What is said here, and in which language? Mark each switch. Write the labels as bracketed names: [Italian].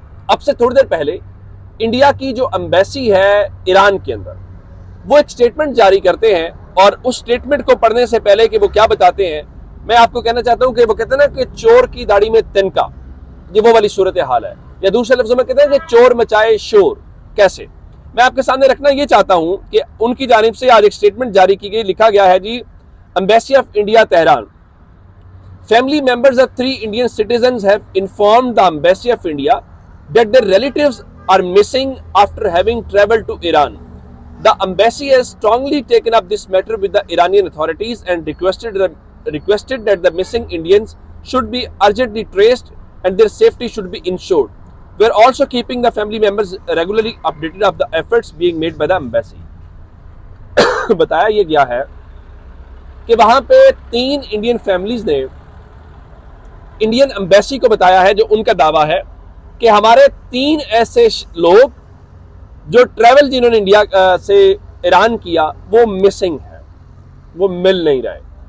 [Hindi] अब से थोड़ी देर पहले इंडिया की जो एम्बेसी है ईरान के अंदर, वो एक स्टेटमेंट जारी करते हैं, और उस स्टेटमेंट को पढ़ने से पहले कि वो क्या बताते हैं, मैं आपको कहना चाहता हूं कि वो कहते हैं ना कि चोर की दाढ़ी में तिनका, ये वो वाली सूरत हाल है। या दूसरे लफ्जों में कहते हैं कि चोर मचाए शोर। कैसे, मैं आपके सामने रखना ये चाहता हूं कि उनकी जानिब से आज एक स्टेटमेंट जारी की गई। लिखा गया है जी, [English] Embassy of India Tehran, family members of 3 Indian citizens have informed the Embassy of India that their relatives are missing after having traveled to Iran. The embassy has strongly taken up this matter with the Iranian authorities and requested that the missing Indians should be urgently traced and their safety should be ensured. We are also keeping the family members regularly updated of the efforts being made by the embassy. [Hindi] बताया ये गया है कि वहां पे 3 Indian families ने Indian embassy को बताया है, जो उनका दावा है कि हमारे 3 ऐसे लोग जो ट्रैवल जिन्होंने इंडिया से ईरान किया वो मिसिंग है, वो मिल नहीं रहे।